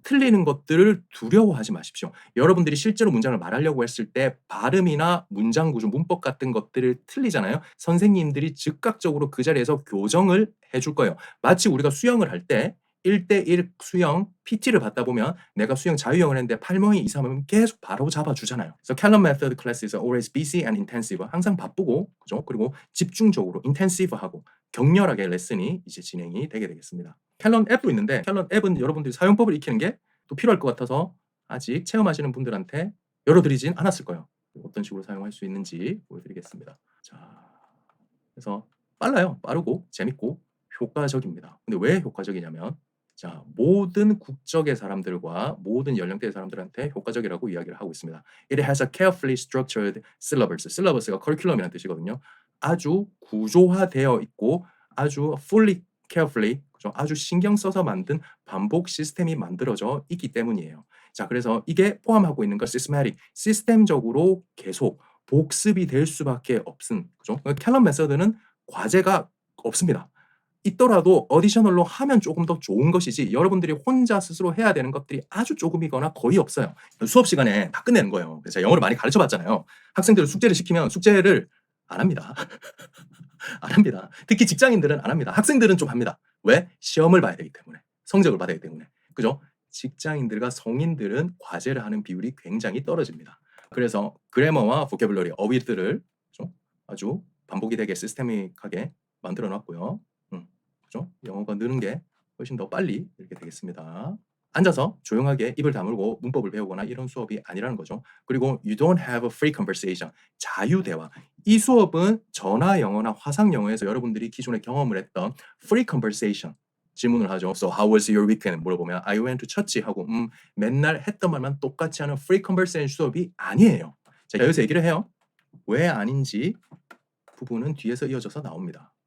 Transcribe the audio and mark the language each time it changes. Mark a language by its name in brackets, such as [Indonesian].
[Korean] 틀리는 것들을 두려워하지 마십시오. 여러분들이 실제로 문장을 말하려고 했을 때 발음이나 문장 구조, 문법 같은 것들을 틀리잖아요. 선생님들이 즉각적으로 그 자리에서 교정을 해줄 거예요. 마치 우리가 수영을 할 때 1대1 수영 PT를 받다 보면 내가 수영 자유형을 했는데 팔멍이 이상하면 계속 바로 잡아주잖아요. [English] 그래서 Callan Method classes are always busy and intensive. [Korean] 항상 바쁘고, 그죠? 그리고 집중적으로 intensive하고 격렬하게 레슨이 이제 진행이 되게 되겠습니다. 캘런 앱도 있는데 캘런 앱은 여러분들이 사용법을 익히는 게 또 필요할 것 같아서 아직 체험하시는 분들한테 열어드리진 않았을 거예요. 어떤 식으로 사용할 수 있는지 보여드리겠습니다. 자, 그래서 빨라요. 빠르고 재밌고 효과적입니다. 근데 왜 효과적이냐면 자, 모든 국적의 사람들과 모든 연령대의 사람들한테 효과적이라고 이야기를 하고 있습니다. [English] It has a carefully structured syllabus. [Korean] syllabus가 커리큘럼이라는 뜻이거든요. 아주 구조화되어 있고 아주 fully, carefully, 그죠? 아주 신경 써서 만든 반복 시스템이 만들어져 있기 때문이에요. 자, 그래서 이게 포함하고 있는 건 systematic, 시스템적으로 계속 복습이 될 수밖에 없은, 그죠? 캘런 메서드는 과제가 없습니다. 있더라도 어디셔널로 하면 조금 더 좋은 것이지 여러분들이 혼자 스스로 해야 되는 것들이 아주 조금이거나 거의 없어요. 수업 시간에 다 끝내는 거예요. 제가 영어를 많이 가르쳐 봤잖아요. 학생들을 숙제를 시키면 숙제를 안 합니다. 안 합니다. 특히 직장인들은 안 합니다. 학생들은 좀 합니다. 왜? 시험을 봐야 되기 때문에. 성적을 받아야 되기 때문에. 그죠? 직장인들과 성인들은 과제를 하는 비율이 굉장히 떨어집니다. 그래서 그래머와 보캐블러리, 어휘들을 아주 반복이 되게 시스테믹하게 만들어 놨고요. 그죠? 영어가 느는 게 훨씬 더 빨리 이렇게 되겠습니다. 앉아서 조용하게 입을 다물고 문법을 배우거나 이런 수업이 아니라는 거죠. [English] 그리고 you don't have a free conversation. [Korean] 자유 대화. 이 수업은 전화 영어나 화상 영어에서 여러분들이 기존에 경험을 했던 free conversation 질문을 하죠. [English] So how was your weekend? [Korean] 물어보면 [English] I went to church [Korean] 하고 맨날 했던 말만 똑같이 하는 free conversation 수업이 아니에요. 자, 여기서 얘기를 해요. 왜 아닌지 부분은 뒤에서 이어져서 나옵니다.